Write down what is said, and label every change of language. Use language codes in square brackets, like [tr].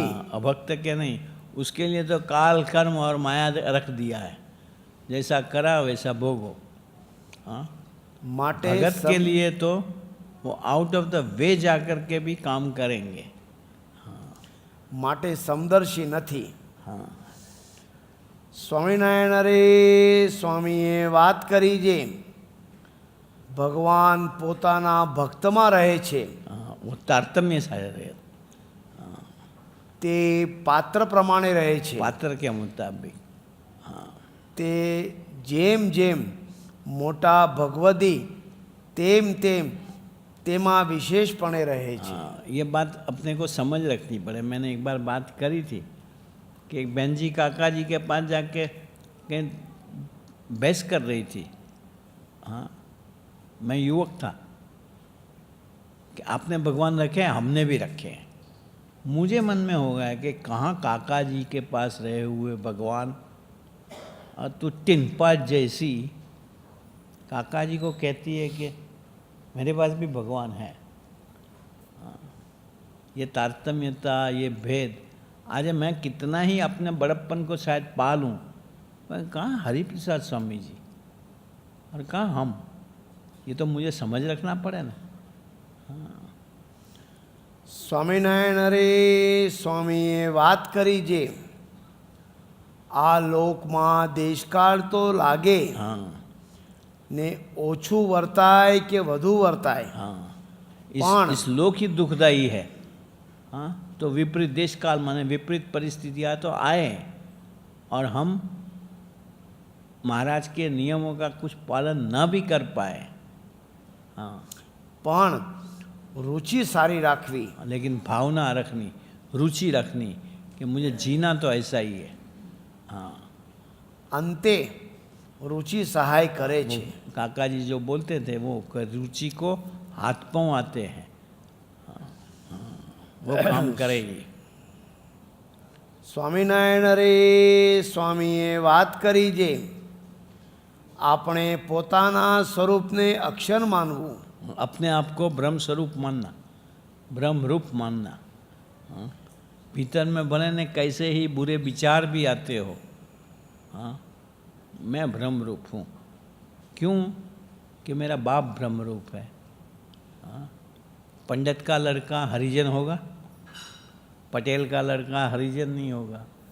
[hi] हाँ, अभक्त के नहीं, उसके लिए तो काल कर्म और माया रख दिया है, जैसा करा वैसा भोगो। हाँ, [gu] માટે [hi] भगत के लिए तो वो आउट ऑफ द वे जाकर के भी काम करेंगे। [gu] માટે સમદર્શી નથી। [hi] हाँ, [gu] સ્વામિનારાયણ અરે સ્વામીએ વાત કરી જે ભગવાન પોતાના ભક્તમાં રહે છે, [hi] हाँ, वो तारतम्य सा रहे, [gu] તે પાત્ર પ્રમાણે રહે છે। [hi] पात्र के मुताबिक। [gu] તે જેમ જેમ મોટા ભગવદી તેમ તેમ તેમાં વિશેષપણે રહે છે। [hi] हाँ, ये बात अपने को समझ रखनी पड़े। मैंने एक बार बात करी थी कि एक बहन जी काका जी के पास जाके कहीं बहस कर रही थी। हाँ, मैं युवक था कि आपने भगवान रखे हैं, हमने भी रखे हैं। मुझे मन में हो गया कि कहाँ काका जी के पास रहे हुए भगवान और तू टिनपात जैसी काका जी को कहती है कि मेरे पास भी भगवान है। ये तारतम्यता, ये भेद, आज मैं कितना ही अपने बड़प्पन को शायद पालूं, पर कहाँ हरिप्रसाद स्वामी जी और कहाँ हम, ये तो मुझे समझ रखना पड़े ना। [gu] સ્વામિનારાયણ અરે સ્વામીએ વાત કરી જે આ લોકમાં દેશકાળ તો લાગે [hi] हाँ, [gu] ને ઓછું વર્તાય કે વધુ વર્તાય, [hi] हाँ, [gu] पण- [hi] इस लोक ही दुखदाई है। हाँ, तो विपरीत देश काल माने विपरीत परिस्थितियाँ तो आए और हम महाराज के नियमों का कुछ पालन न भी कर पाए। हाँ, [gu] પણ रुचि सारी राखवी। [hi] लेकिन भावना रखनी, रुचि रखनी कि मुझे जीना तो ऐसा ही है। हाँ, [gu] અંતે रुचि सहाय करे छे। [hi] काका जी जो बोलते थे वो रुचि को हाथ पांव आते हैं। हाँ, हाँ, वो काम करेगी। [gu] સ્વામિનારાયણ અરે સ્વામીએ વાત કરી જે આપણે પોતાના સ્વરૂપને અક્ષર માનવું, [hi] अपने आप को ब्रह्म स्वरूप मानना, ब्रह्म रूप मानना। हाँ, भीतर में भले ने कैसे ही बुरे विचार भी आते हो, हाँ, मैं ब्रह्म रूप हूँ। क्यों? कि मेरा बाप ब्रह्म रूप है। हाँ, पंडित का लड़का हरिजन होगा, पटेल का लड़का हरिजन नहीं होगा।